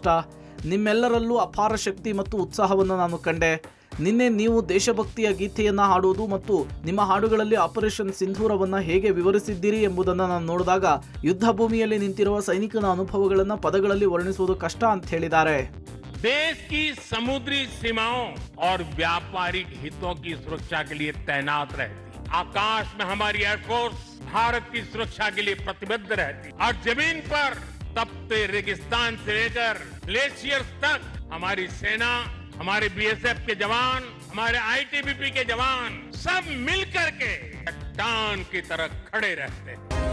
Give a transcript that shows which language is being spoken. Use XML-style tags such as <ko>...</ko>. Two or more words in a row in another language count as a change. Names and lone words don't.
<kn>ನಿಮ್ಮೆಲ್ಲರಲ್ಲೂ ಅಪಾರ ಶಕ್ತಿ ಮತ್ತು ಉತ್ಸಾಹವನ್ನು ನಾನು ಕಂಡೆ. ನಿನ್ನೆ ನೀವು ದೇಶಭಕ್ತಿಯ ಗೀತೆಯನ್ನು ಹಾಡುವುದು ಮತ್ತು ನಿಮ್ಮ ಹಾಡುಗಳಲ್ಲಿ ಆಪರೇಷನ್ ಸಿಂಧೂರವನ್ನು ಹೇಗೆ ವಿವರಿಸಿದ್ದೀರಿ ಎಂಬುದನ್ನು ನಾನು ನೋಡಿದಾಗ ಯುದ್ಧ ಭೂಮಿಯಲ್ಲಿ ನಿಂತಿರುವ ಸೈನಿಕನ ಅನುಭವಗಳನ್ನು ಪದಗಳಲ್ಲಿ ವರ್ಣಿಸುವುದು ಕಷ್ಟ ಅಂತ ಹೇಳಿದ್ದಾರೆ.</kn> <hi>देश की समुद्री सीमाओं और व्यापारिक हितों की सुरक्षा के लिए तैनात रहती, आकाश में हमारी एयरफोर्स भारत की सुरक्षा के लिए प्रतिबद्ध रहती और जमीन पर तपते रेगिस्तान से लेकर ग्लेशियर्स तक हमारी सेना, हमारे बीएसएफ के जवान, हमारे आईटीबीपी के जवान सब मिलकर के चट्टान की तरह खड़े रहते हैं.</hi>